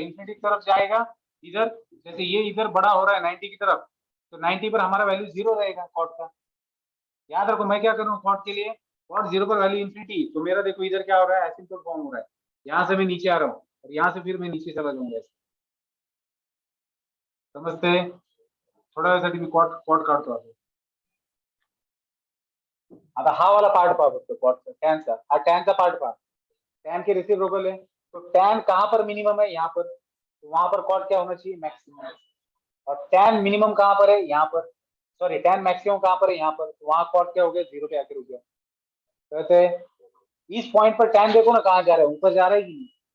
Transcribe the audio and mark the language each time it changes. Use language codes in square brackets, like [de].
[hi] Infinity की तरफ जाएगा इधर. जैसे ये इधर बड़ा हो रहा है 90 की तरफ, तो 90 पर हमारा वैल्यू 0 रहेगा कॉट का. याद रखो मैं क्या कर रहा हूँ कॉट के लिए, कॉट 0 पर वैल्यू इंफिनिटी. तो मेरा देखो इधर क्या हो रहा है? एसिम्पटोट फॉर्म हो रहा है. यहाँ से मैं नीचे आ रहा हूँ और यहाँ से फिर मैं नीचे चला जाऊंगा. समझते हैं? [mr] थोड्या वेळासाठी मी कॉट कॉट काढतो आता. आता हा वाला पार्ट पहा फक्त कॉटचा, टॅनचा. हा टॅनचा पार्ट पहा. [hi] टैन के रेसिप्रोकल है, तो टैन कहां पर मिनिमम है? यहाँ पर. तो वहां पर कॉट क्या होना चाहिए? मैक्सिमम. और टैन मिनिमम कहां पर है? यहाँ पर. सॉरी, टैन मैक्सिमम कहां पर है? यहाँ पर. तो वहां कॉट क्या हो गया? 0 पे आके रुक गया. कहते इस पॉइंट पर टैन देखो ना कहां जा रहा है, ऊपर जा रहा है कि नहीं?